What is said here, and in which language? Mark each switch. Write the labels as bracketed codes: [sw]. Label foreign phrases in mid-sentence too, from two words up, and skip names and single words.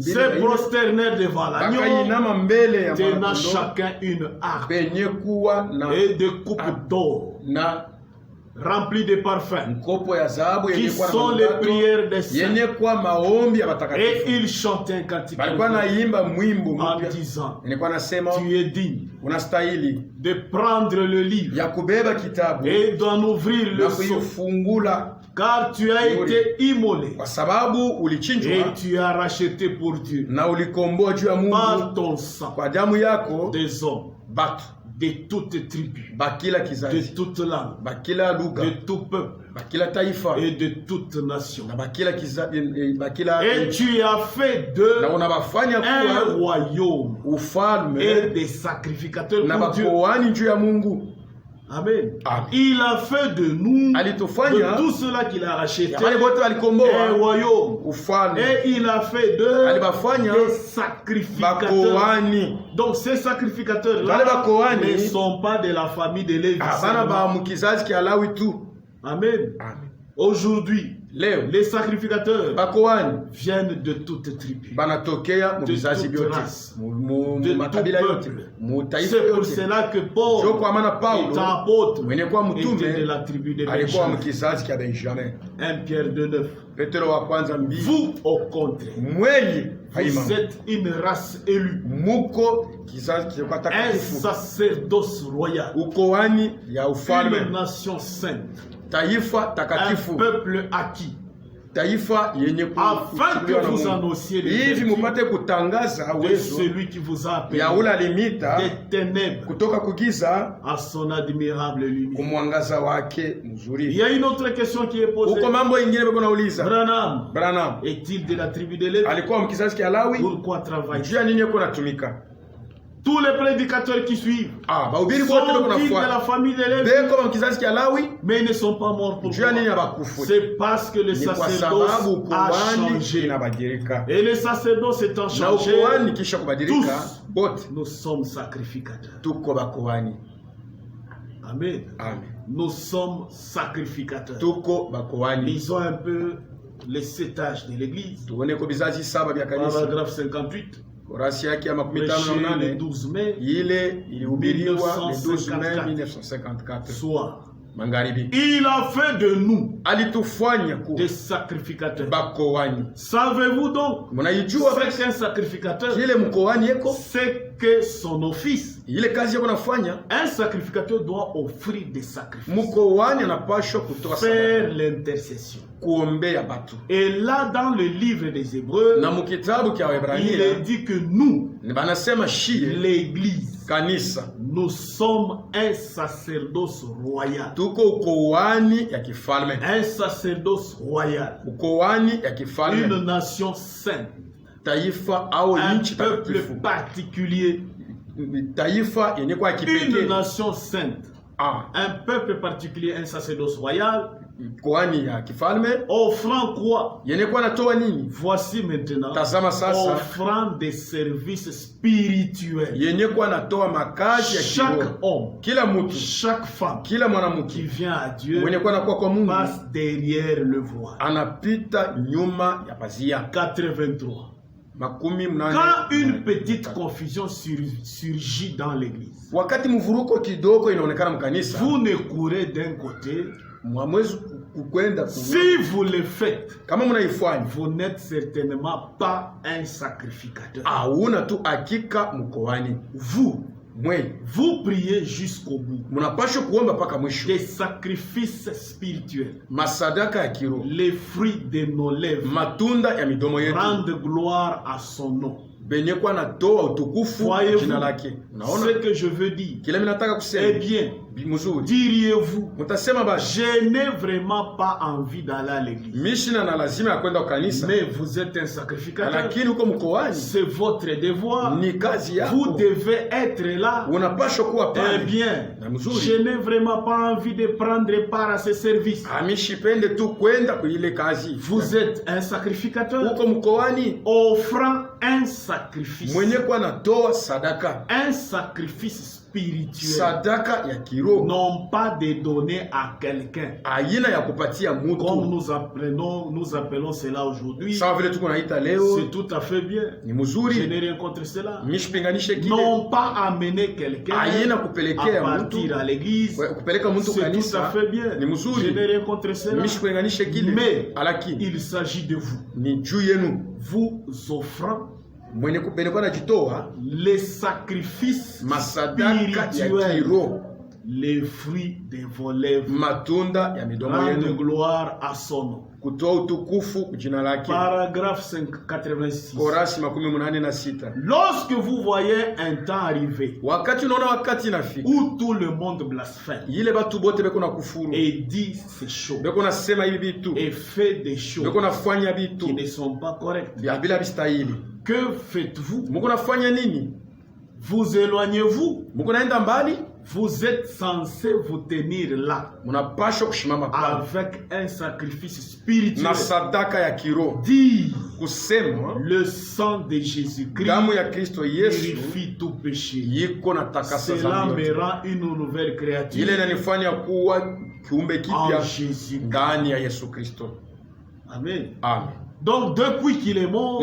[fr] se prosternèrent devant l'agneau, [sw] bakainama mbele ya [fr] tenant [sw] mwana-kondoo, [fr] chacun une harpe [sw] penye kuwa na [fr] et des coupes d'or remplies de parfums, [sw] mkopo ya dhahabu [fr] qui [sw] yenye kuwa na [fr] sont les [sw] manukato, [fr] prières des saints. [sw] yenye kuwa maombi ya [fr] Et [sw] watakatifu. [fr] il chantait un cantique [sw] Balikuwa naimba mwimbo [fr] en [sw] mpya [fr] disant, [sw] yenye kuwa nasema [fr] tu es digne [sw] unastahili [fr] de prendre le livre [sw] ya kubeba kitabu [fr] et d'en ouvrir [sw] na [fr] le sceau, [sw] kuifungula, [fr] car tu as été immolé [sw] kwa sababu [fr] et [sw] ulichinjwa [fr] tu as racheté pour Dieu [sw] na ulikomboa juu ya [fr] par [sw] Mungu [fr] ton sang [sw] kwa damu yako [fr] des hommes [sw] batu [fr] de toutes tribus, [sw] bakila [fr] de [sw] kizazi, [fr] toutes langues, [sw] bakila lugha, [fr] de tout peuple [sw] bakila taifa [fr] et de toutes nations. [sw] na bakila kizazi, bakila [fr] Et tu as fait [sw] na [fr] d'eux [sw] unabafanya [fr] un [sw] kuwa [fr] royaume et [sw] ufalme [fr] des sacrificateurs [sw] na [fr] pour Dieu. [sw] bakoani juu ya Mungu. [fr] Amen. [sw] Amen. [fr] Il a fait de nous, [sw] Alitufanya [fr] de tout cela qu'il a racheté, [sw] ya wale wote [fr] un [sw] walikomboa [fr] royaume. [sw] ufalme, [fr] Et il a fait d'eux [sw] alibafanya [fr] des sacrificateurs. [sw] bakoani. [fr] Donc ces [sw] Wale [fr] sacrificateurs-là [sw] bakoani [fr] ne sont pas de la famille de Lévi. [sw] abana ba mukizazi kia Lawi tu. [fr] Amen. [sw] Amen. [fr] Aujourd'hui, [sw] Leo [fr] les sacrificateurs [sw] bakoani [fr] viennent de toutes tribus. [sw] banatokea mu [fr] De [sw] vizazi [fr] toute [sw] vyote, [fr] race. [sw] mu [fr] De [sw] makabila [fr] tout [sw] yote, [fr] peuple. [sw] mu taifa [fr] C'est pour [sw] yote. [fr] cela que Paul, [sw] Sio kwa maana Paulo [fr] étant apôtre, [sw] mwenye kuwa [fr] était de [sw] mtume [fr] la tribu de [sw] alikuwa [fr] Benjamin. [sw] mkizazi kia Benjamin. [fr] 1 Pierre 2:9. [sw] Petro wa kwanza 2. [fr] Vous, au contraire, [sw] Mwenye haima [fr] vous êtes une race élue, [sw] muko kizazi kia [fr] un [sw] takatifu, [fr] sacerdoce royal, [sw] ukoani ya [fr] une [sw] ufalme, [fr] nation sainte, [sw] taifa [fr] un [sw] takatifu, [fr] peuple acquis, [sw] taifa yenye [fr] afin que [sw] kuchukuliwa na [fr] vous [sw] Mungu, [fr] annonciez les [sw] hivi [fr] vertus [sw] mupate kutangaza [fr] de [sw] uwezo [fr] celui qui vous a appelé [sw] ya ule alimita [fr] des ténèbres [sw] kutoka kugiza [fr] à son admirable lumière. [sw] kumwangaza wake [fr] Il [sw] mzuri. [fr] y a une autre question qui est posée. [sw] Uko mambo ingine beko nauliza, [fr] Branham [sw] Branham [fr] est-il de la tribu de Lévi? [sw] alikuwa mkizazi kia Lawi? [fr] Pourquoi travaille-t-il? [sw] Juu ya nini yuko natumika? [fr] Tous les prédicateurs qui suivent sont [sw] bahubiri [fr] dignes [sw] bote beko [fr] de la [sw] nafuata [fr] famille de Lévi, [sw] beko mu kizazi kya Lawi, [fr] mais ils ne sont pas morts pour [sw] juu ya nini [fr] moi. [sw] abakufu? [fr] C'est parce que le [sw] Ni kwa [fr] sacerdoce [sw] sababu [fr] a [sw] ukuhani [fr] changé. [sw] inabadilika, [fr] Et le sacerdoce étant [sw] na [fr] changé, [sw] ukuhani kisha kubadilika, [fr] tous [sw] bote [fr] nous sommes sacrificateurs. [sw] tuko bakuhani. [fr] Amen. [sw] Amen. [fr] Nous sommes sacrificateurs. [sw] Tuko bakuhani. [fr] Lisons un peu les 7 âges de l'église. [sw] Tuone ko bizazi 7 vya kanisa. [fr] Paragraphe 58. [sw] Kurasi yake ya makumi [fr] Prêché [sw] tano na [fr] le [sw] nane [fr] 12 mai, [sw] ile ilihubiriwa [fr] le 12 mai 1954. [sw] 1954 [fr] soir. [sw] magharibi. [fr] Il a fait de nous [sw] Alitufanya ku [fr] des sacrificateurs. [sw] bakohani. [fr] Savez-vous donc [sw] Mnaijua [fr] ce qu'un sacrificateur, [sw] kile mkohani yeko, [fr] c'est que son office? [sw] ile kazi yako nafanya. [fr] Un sacrificateur doit offrir des sacrifices, [sw] Mkohani anapashwa kutoa [fr] faire [sw] sadaka, [fr] l'intercession. [sw] kuombea batu. [fr] Et là, dans le livre des Hébreux, [sw] Na mukitabu kya [fr] il est [sw] Waebrania [fr] dit que nous, [sw] banasema shie [fr] l'Église, [sw] kanisa [fr] nous sommes un sacerdoce royal. [sw] tuko ukohani ya kifalme, [fr] Un sacerdoce royal. [sw] ukohani ya [fr] Une [sw] kifalme, [fr] nation sainte. [sw] taifa au [fr] Un [sw] nchi [fr] peuple [sw] takatifu, [fr] particulier. [sw] taifa yenye kwa [fr] Une [sw] kipekee. [fr] nation sainte. [sw] Un peuple particulier, un sacerdoce royal. [fr] Kohani ya kifalme [sw] Offrant quoi? [fr] yenye kwa natoa nini? [sw] Voici maintenant. [fr] Tazama sasa, [sw] Offrant des services spirituels. [fr] yenye kwa natoa makazi ya [sw] Chaque [fr] kiroho. [sw] homme, [fr] Kila mtu, [sw] chaque femme [fr] kila [sw] qui [fr] mwanamke [sw] vient à Dieu [fr] mwenye kwa nakuwa kwa Mungu [sw] passe derrière le voile. [fr] anapita nyuma ya pazia. [sw] 83. [fr] Makumi mnane. [sw] Quand une petite confusion surgit dans l'église, [fr] Wakati mvuruko kidogo inaonekana mkanisa, [sw] vous ne courez d'un côté. [fr] mwamwezi kukwenda [sw] Si vous le faites, [fr] kama mnaifanya, [sw] vous n'êtes certainement pas un sacrificateur. [fr] hauna tu hakika mkohani. [sw] Vous priez jusqu'au bout. [fr] Mnapaswa kuomba paka mwisho. [sw] Des sacrifices spirituels, [fr] Masadaka ya kiroho, [sw] les fruits de nos lèvres, [fr] matunda ya midomo yetu, [sw] rendent gloire à son nom. [fr] benye kwa natoa utukufu [sw] Voyez-vous [fr] jina lake. Unaona [sw] ce que je veux dire? [fr] kile mimi nataka [sw] Eh [fr] kusema? [sw] bien, [fr] Mzuri, [sw] diriez-vous, [fr] mtasema basi [sw] je n'ai vraiment pas envie d'aller à l'église. [fr] mishina na lazima ya kwenda kanisa, [sw] Mais vous êtes un sacrificateur. [fr] lakini uko mkoani, [sw] C'est votre devoir. [fr] ni kazi [sw] Vous [fr] yako, [sw] devez être là. [fr] unapaswa kuwa [sw] Eh [fr] pale. [sw] bien, [fr] Na mzuri, [sw] je n'ai vraiment pas envie de prendre part à ce service. [fr] amishipende tu kwenda kwa ile kazi. [sw] Vous êtes un sacrificateur, [fr] Uko mkoani, [sw] offrant un sacrifice. [fr] mwenye kwa natoa sadaka, [sw] Un sacrifice spirituel. [fr] sadaka ya kiroho, [sw] Non pas de donner à quelqu'un. [fr] aina ya kupatia [sw] Comme [fr] mtu. [sw] nous appelons cela aujourd'hui. [fr] Sawa vile tuko naita leo, [sw] C'est tout à fait bien. [fr] ni [sw] Je [fr] mzuri, [sw] n'ai rien contre cela. [fr] mishipinganishe kile, [sw] Non pas amener quelqu'un [fr] aina [sw] à [fr] kupelekea [sw] partir [fr] mtu, [sw] à l'église. [fr] kupeleka mtu [sw] C'est tout à [fr] kanisa, [sw] fait bien. [fr] ni [sw] Je [fr] mzuri, [sw] n'ai rien contre cela. [fr] mishipinganishe kile, [sw] Mais [fr] lakini [sw] il s'agit de vous. [fr] ni juu yenu [sw] Vous offrant [fr] mwenye kupelekwa na jitoa [sw] les sacrifices [fr] masadaka ya [sw] spirituels, [fr] kiroho, [sw] les fruits de vos lèvres, [fr] matunda ya midomo [sw] rendre [fr] yenu, [sw] gloire à son nom. [fr] kutoa utukufu jina lake. [sw] Paragraphe 86. [fr] Korasi 86. [sw] Lorsque vous voyez un temps arriver [fr] Wakati unaona wakati inafika, [sw] où tout le monde blasphème [fr] ile batu bote beko na kufuru, [sw] et dit ces choses [fr] beko na sema hivi vitu, [sw] et fait des choses [fr] beko na fanya [sw] qui [fr] vitu [sw] ne sont pas correctes, [fr] vya bila bistahili, [sw] que faites-vous? [fr] muko nafanya nini? [sw] Vous éloignez-vous? [fr] Muko naenda mbali, [sw] Vous êtes censé vous tenir là [fr] munapashwa kushimama pale [sw] avec un sacrifice spirituel. [fr] na sadaka ya kiroho, [sw] Dire [fr] kusema [sw] le sang de Jésus-Christ [fr] damu ya Kristo Yesu [sw] purifie tout péché. [fr] yiko na takasa [sw] Cela [fr] zambi [sw] me [fr] yote. [sw] rend une nouvelle créature [fr] Ile inanifanya kuwa kiumbe [sw] en [fr] kipya [sw] Jésus. [fr] ndani ya Yesu Kristo. [sw] Amen. [fr] Amen. [sw] Donc depuis qu'il est mort,